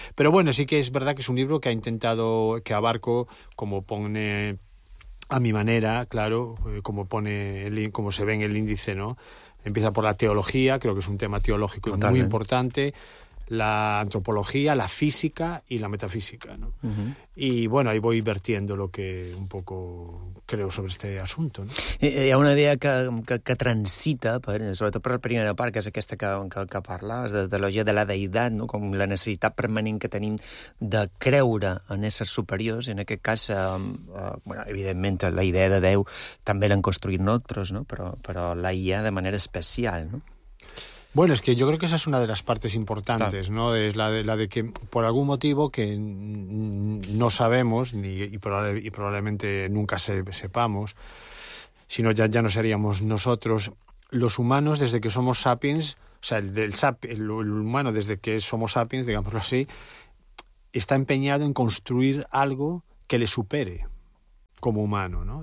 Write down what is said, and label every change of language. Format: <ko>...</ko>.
<es>Pero bueno, sí que es verdad que es un libro que ha intentado, que abarco, como pone a mi manera, claro, como se ve en el índice, ¿no? Empieza por la teología, creo que es un tema teológico muy importante, la antropología, la física y la metafísica, ¿no? Uh-huh. Y bueno, ahí voy vertiendo lo que un poco creo sobre este asunto, ¿no?</es> <ca>Hi ha una idea que transita, sobretot per la primera part, que és aquesta que parles, de teologia de la deïtat, no? Com la necessitat permanent que tenim de creure en éssers superiors, en aquest cas, bueno, evidentment, la idea de Déu també l'han construït nosaltres, no? Però la IA de manera especial, no?</ca> <es>Bueno, es que yo creo que esa es una de las partes importantes, claro, ¿no? Es la de que por algún motivo que no sabemos y probablemente nunca sepamos, sino ya no seríamos nosotros los humanos desde que somos sapiens, o sea, el humano desde que somos sapiens, digámoslo así, está empeñado en construir algo que le supere. como humano, ¿no?</es>